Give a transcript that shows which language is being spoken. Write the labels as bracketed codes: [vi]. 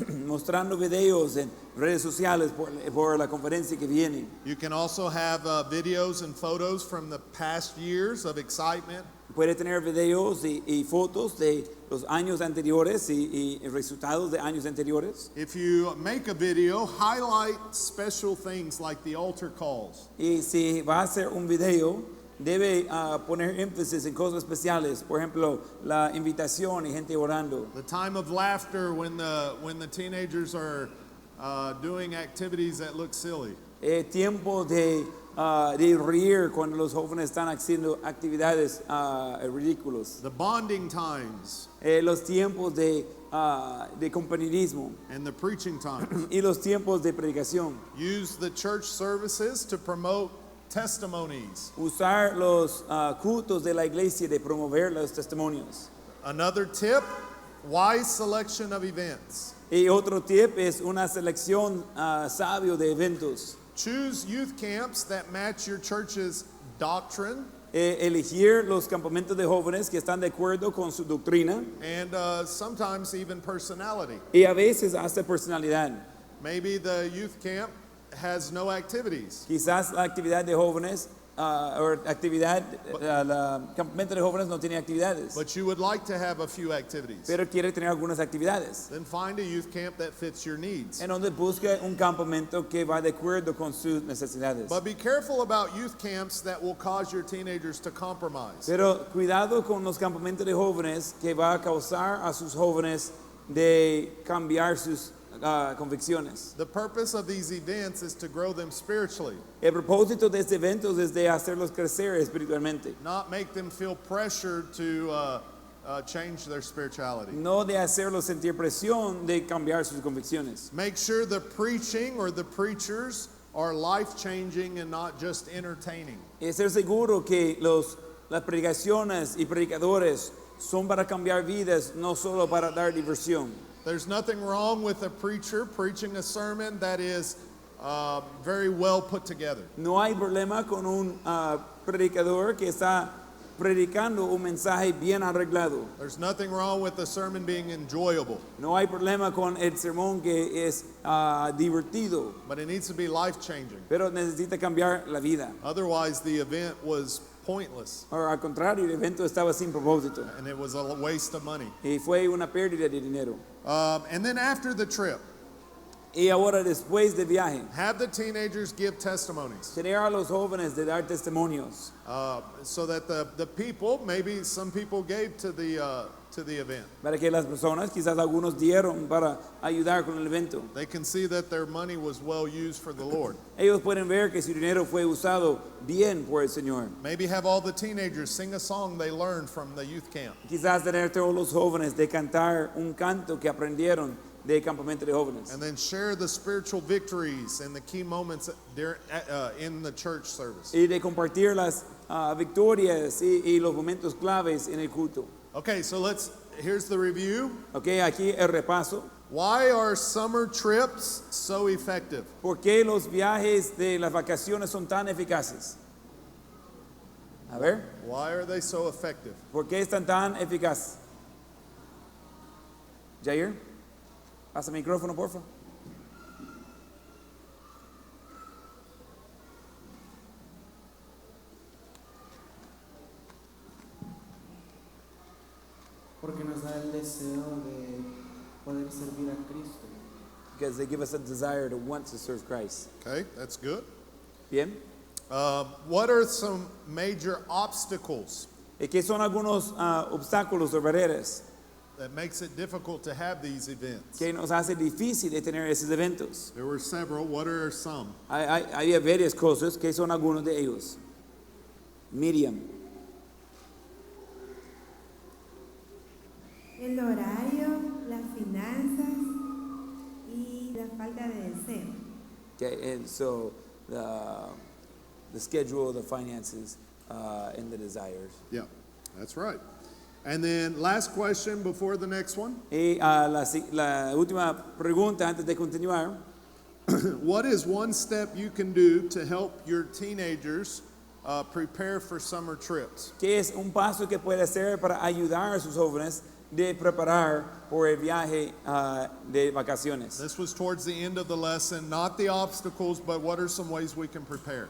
[es] Mostrando videos en redes sociales por la conferencia que viene. [en] You can also have videos and photos from the past years of excitement. [es] Puede tener videos y fotos de los años anteriores y resultados de años anteriores. [en] If you make a video, highlight special things like the altar calls. [es] Y si va a hacer un video, debe poner énfasis en cosas especiales. Por ejemplo, la invitación y gente orando. [en] The time of laughter when the teenagers are doing activities that look silly. [es] Tiempo de reír cuando los jóvenes están haciendo actividades ridículas. [en] The bonding times. [es] Los tiempos de compañerismo. [en] And the preaching times. [es] Y los tiempos de predicación. [en] Use the church services to promote testimonies. [es] Usar los cultos de la iglesia de promover los testimonios. [en] Another tip, wise selection of events. [es] Y otro tip es una selección sabio de eventos. [en] Choose youth camps that match your church's doctrine. [es] Elegir los campamentos de jóvenes que están de acuerdo con su doctrina. [en] And sometimes even personality. [es] Y a veces hasta personalidad. [en] Maybe the youth camp has no activities. [es] Quizás la actividad de jóvenes o actividad, el campamento de jóvenes no tiene actividades. [en] But you would like to have a few activities. [es] Pero quiere tener algunas actividades. [en] Then find a youth camp that fits your needs. [es] En donde busca un campamento que va de acuerdo con sus necesidades. [en] But be careful about youth camps that will cause your teenagers to compromise. [es] Pero cuidado con los campamentos de jóvenes que va a causar a sus jóvenes de cambiar sus convicciones. [en] The purpose of these events is to grow them spiritually. [es] El propósito de este evento es de hacerlos crecer espiritualmente. [en] Not make them feel pressured to change their spirituality. [es] No de hacerlos sentir presión de cambiar sus convicciones. [en] Make sure the preaching or the preachers are life-changing and not just entertaining. [es] Es ser seguro que las predicaciones y predicadores son para cambiar vidas, no solo para dar diversión. [en] There's nothing wrong with a preacher preaching a sermon that is very well put together. [es] No hay problema con un predicador que está predicando un mensaje bien arreglado. [en] There's nothing wrong with the sermon being enjoyable. [es] No hay problema con el sermón que es divertido, [en] But it needs to be life-changing. [es] pero necesita cambiar la vida. [en] Otherwise, the event was pointless [es] O al contrario, el evento estaba sin propósito [en] and it was a waste of money. [es] y fue una pérdida de dinero. [en] And then after the trip, [es] Y ahora después del viaje, [en] have the teenagers give testimonies [es] tener a los jóvenes de dar testimonios [en] so that the people, maybe some people gave to the event. [es] para que las personas, quizás algunos dieron para ayudar con el evento. [en] They can see that their money was well used for the Lord. [es] Ellos pueden ver que su dinero fue usado bien por el Señor. [en] Maybe have all the teenagers sing a song they learned from the youth camp. [es] Quizás tener todos los jóvenes de cantar un canto que aprendieron del campamento de jóvenes. [en] And then share the spiritual victories and the key moments in the church service. [es] Y de compartir las victorias y los momentos claves en el culto. [en] Okay, so here's the review. [es] Ok, aquí el repaso. [en] Why are summer trips so effective? [es] ¿Por qué los viajes de las vacaciones son tan eficaces? A ver, [en] Why are they so effective? [es] ¿por qué están tan eficaces? Jair, pasa el micrófono, porfa. Porque nos da el deseo de poder servir a Cristo. [en] Because they give us a desire to want to serve Christ. Okay, that's good. [es] Bien. [en] What are some major obstacles [es] ¿Qué son algunos obstáculos o barreras [en] that makes it difficult to have these events? [es] que nos hace difícil de tener esos eventos? [en] There were several. What are some? [es] Hay varias cosas que son algunos de ellos. Miriam. El horario, las finanzas y la falta de deseo. [en] Okay, and so the schedule, the finances, and the desires. Yeah, that's right. And then last question before the next one. [es] Y la última pregunta antes de continuar. [en] What is one step you can do to help your teenagers prepare for summer trips? [es] ¿Qué es un paso que puede hacer para ayudar a sus jóvenes de preparar por el viaje de vacaciones? [en] This was towards the end of the lesson, not the obstacles, but what are some ways we can prepare?